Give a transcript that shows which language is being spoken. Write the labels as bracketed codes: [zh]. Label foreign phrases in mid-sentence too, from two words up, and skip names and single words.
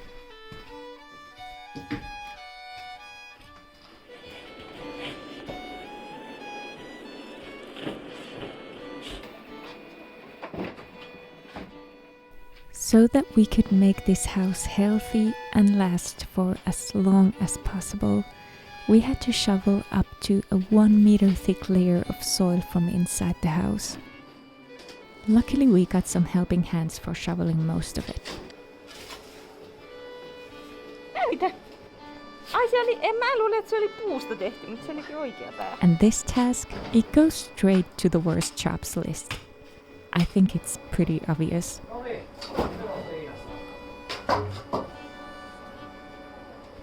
[en] So that we could make this house healthy and last for as long as possible, we had to shovel up to a 1 meter thick layer of soil from inside the house. Luckily we got some helping hands for shoveling most of it. [fi] Mitä? Ai se oli, en mä luule, että se oli puusta tehty, mutta se olikin oikea pää. [en] And this task, it goes straight to the worst jobs list. I think it's pretty obvious.